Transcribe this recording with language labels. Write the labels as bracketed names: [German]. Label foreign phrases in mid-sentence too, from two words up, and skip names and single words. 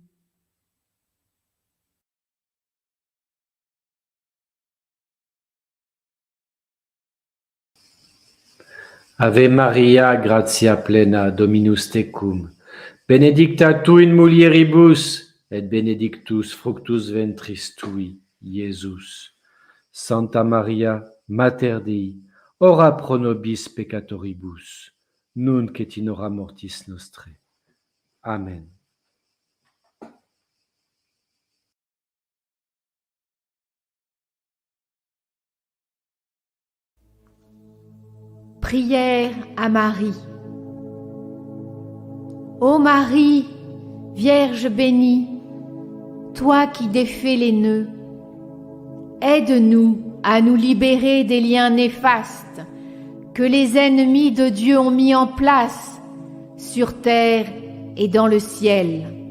[Latin] Ave Maria, gratia plena, Dominus tecum, benedicta tu in mulieribus, et benedictus fructus ventris tui, Iesus. Santa Maria, Mater Dei, ora pro nobis peccatoribus, nunc et in hora mortis nostrae. Amen. [French] Prière à Marie. Ô Marie, Vierge bénie, toi qui défais les nœuds, aide-nous à nous libérer des liens néfastes que les ennemis de Dieu ont mis en place sur terre et dans le ciel.